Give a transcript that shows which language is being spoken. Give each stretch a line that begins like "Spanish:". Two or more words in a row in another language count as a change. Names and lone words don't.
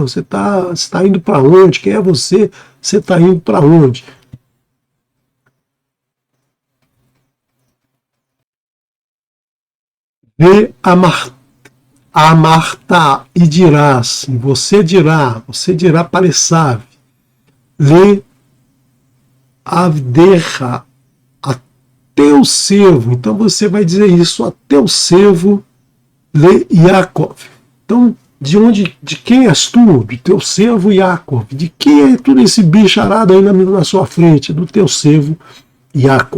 Portuguese: Você está indo para onde? Quem é você? Você está indo para onde?
Hebrew: ואמרת,
Portuguese: e dirás, você dirá para Esav,
Hebrew: לעבדך,
Portuguese: a teu servo. Então você vai dizer isso a teu servo, le Yaakov. Então, de quem és tu? Do teu servo Yaakov. De quem é tudo esse bicharado aí na sua frente? Do teu servo Yaakov.